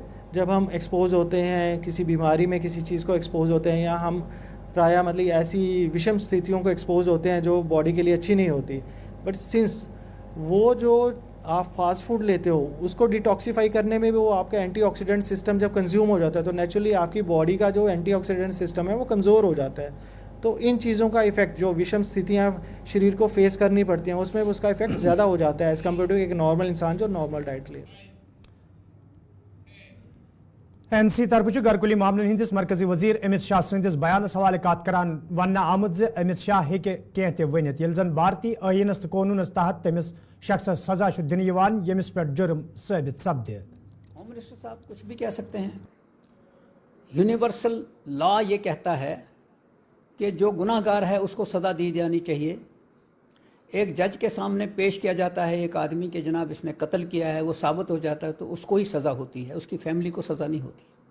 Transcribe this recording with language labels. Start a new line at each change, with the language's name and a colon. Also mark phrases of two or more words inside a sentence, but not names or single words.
Hindi: जब हम एक्सपोज होते हैं किसी बीमारी में, किसी चीज़ को एक्सपोज होते हैं या हम प्रायः मतलब ऐसी विषम स्थितियों को एक्सपोज होते हैं जो बॉडी के लिए अच्छी नहीं होती,
English: but since
Hindi: वो जो आप
English: fast food
Hindi: लेते हो उसको डिटॉक्सीफाई करने में भी वो आपका
English: antioxidant system
Hindi: जब कंज्यूम हो जाता है तो नेचुरली आपकी बॉडी का जो
English: antioxidant system
Hindi: है वो कमज़ोर हो जाता है. तो इन चीज़ों का इफ़ेक्ट जो विषम स्थितियाँ शरीर को फेस करनी पड़ती हैं उसमें उसका इफ़ेक्ट ज़्यादा हो जाता है
English: as compare to
Hindi: एक नॉर्मल इंसान जो
English: normal diet
Hindi: ले.
Kashmiri: NC तरफ घरकुली मामलन हंदिस मरकजी वजीर अमित शाह सदिस बयानस हवाले कत करान वन आमुत ज अमित शाह हेके कह ते वनित येल जन भारतीय आयीनस तो कानूनस तहत तमिस शख्सस सजा दिन यमिस पे जुर्म साबित सपदे.
English: home minister
Hindi: साहब कुछ भी कह सकते हैं.
English: universal law
Hindi: ये कहता है कि जो गुनाहगार है उसको सज़ा दी जानी चाहिए. एक जज के सामने पेश किया जाता है एक आदमी के जनाब इसने कत्ल किया है, वो साबित हो जाता है तो उसको ही सज़ा होती है, उसकी फैमिली को सज़ा नहीं होती.